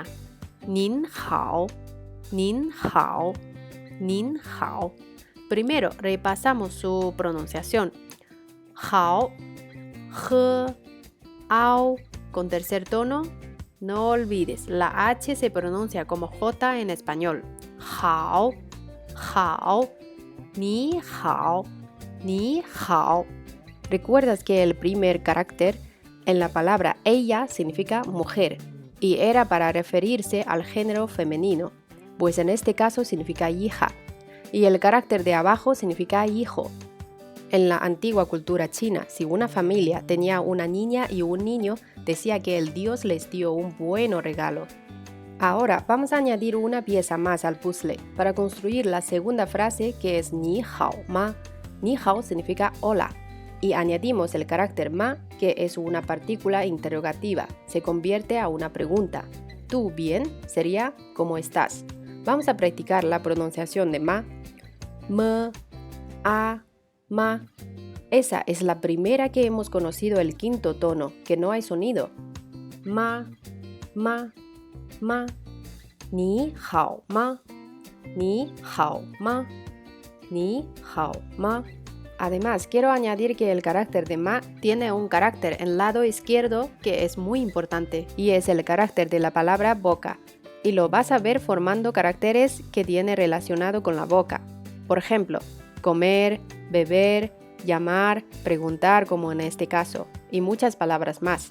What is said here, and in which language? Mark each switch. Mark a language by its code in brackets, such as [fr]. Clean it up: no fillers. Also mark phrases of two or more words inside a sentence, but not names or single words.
[zh] 您好 [es] Primero repasamos su pronunciación. Hao, he, ao, con tercer tono. No olvides, la H se pronuncia como J en español. [zh] 好，你好. [es] ¿Recuerdas que el primer carácter en la palabra ella significa mujer? Y era para referirse al género femenino, pues en este caso significa hija, y el carácter de abajo significa hijo. En la antigua cultura china, si una familia tenía una niña y un niño, decía que el dios les dio un buen regalo. Ahora vamos a añadir una pieza más al puzzle para construir la segunda frase, que es [zh] 你好吗. 你好 significa hola. [es] Y añadimos el carácter ma, que es una partícula interrogativa, se convierte a una pregunta. ¿Tú bien? Sería ¿cómo estás? Vamos a practicar la pronunciación de ma. Me, a, ma. Esa es la primera que hemos conocido el quinto tono, que no hay sonido. [zh] 吗。你好吗. 你好吗. [es] Además, quiero añadir que el carácter de ma tiene un carácter en el lado izquierdo que es muy importante y es el carácter de la palabra boca. Y lo vas a ver formando caracteres que tiene relacionado con la boca. Por ejemplo, comer, beber, llamar, preguntar como en este caso, y muchas palabras más.